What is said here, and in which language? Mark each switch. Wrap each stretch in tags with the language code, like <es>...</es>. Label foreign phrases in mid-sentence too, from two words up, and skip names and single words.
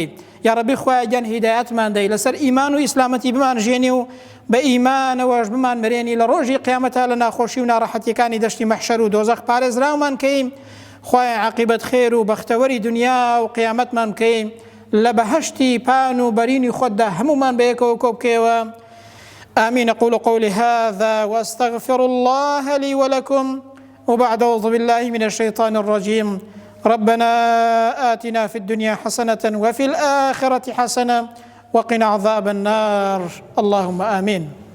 <ckb>یا ڕەبی خوایە گیان هیدایەتمان دەی، لەسەر ئیمان و ئیسلامەتی بمان ژێنی و بە ئیمانەوەش بمان مرێنی، لە ڕۆژی قیامەتە لە ناخۆشی و ناڕەحەتیەکانی دەشتی مەحشەر و دۆزەخ پارێزرامان کەی. خوایە عاقبەت خێر و بەختەوەری دنیا و قیامەتمان کەی، لە بەهەشتی پان و بەرینی خۆتدا هەمومان بەیەکەوە کۆ بکەیەوە.</ckb> <ar>آمين. أقول قولي هذا وأستغفر الله لي ولكم، وبعد أعوذ بالله من الشيطان الرجيم. ربنا آتنا في الدنيا حسنة وفي الآخرة حسنة وقنا عذاب النار. اللهم آمين.</ar>